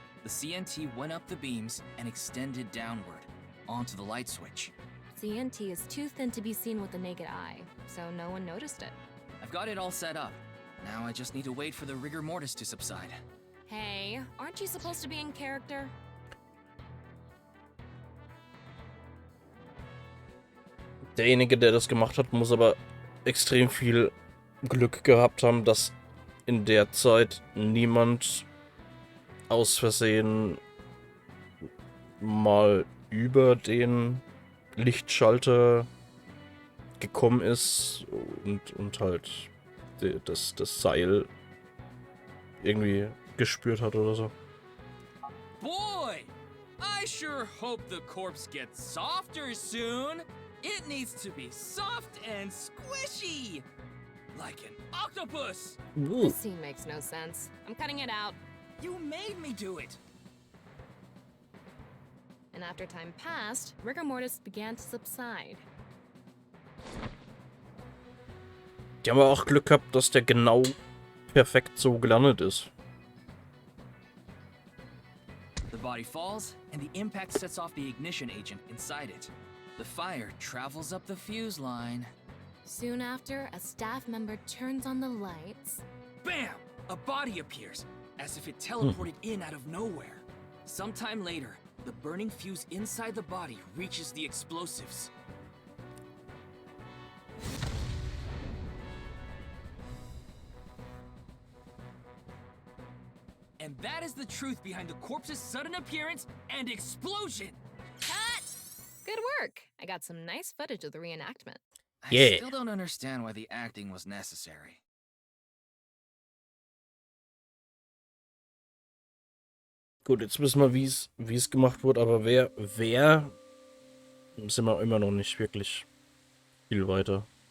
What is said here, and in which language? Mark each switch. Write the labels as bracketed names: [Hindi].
[English] The CNT went up the beams and extended downward, onto the light switch. CNT is too thin to be seen with the naked eye, so no one noticed it. I've got it all set up. Now I just need to wait for the rigor mortis to subside. Hey, aren't you supposed to be in character? [German] Derjenige, der das gemacht hat, muss aber extrem viel Glück gehabt haben, dass in der Zeit niemand aus Versehen mal über den Lichtschalter gekommen ist und halt das Seil irgendwie gespürt hat oder so. [English] Boy! I sure hope the corpse gets softer soon! It needs to be soft and squishy! Like an octopus! This scene makes no sense. I'm cutting it out. You made me do it! And after time passed, rigor mortis began to subside. [German] Die haben aber auch Glück gehabt, dass der genau perfekt so gelandet ist. [English] The body falls, and the impact sets off the ignition agent inside it. The fire travels up the fuse line. Soon after, a staff member turns on the lights. Bam! A body appears, as if it teleported in out of nowhere. Sometime later, the burning fuse inside the body reaches the explosives. And that is the truth behind the corpse's sudden appearance and explosion! Cut! Good work. I got some nice footage of the reenactment. Yeah. I still don't understand why the acting was necessary. [German] Gut, jetzt wissen wir, wie es gemacht wurde, aber wer sind wir immer noch nicht wirklich viel weiter.